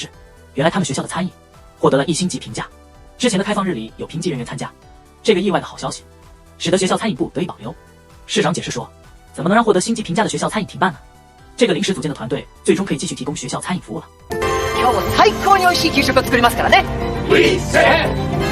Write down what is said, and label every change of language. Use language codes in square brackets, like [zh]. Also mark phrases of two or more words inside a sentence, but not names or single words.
[zh] 原来他们学校的餐饮获得了1星级评价。之前的开放日里有评级人员参加，这个意外的好消息使得学校餐饮部得以保留。市长解释说，怎么能让获得星级评价的学校餐饮停办呢？这个临时组建的团队最终可以继续提供学校餐饮服务了。 [ja] 今日も最高に美味しい給食を作りますからね。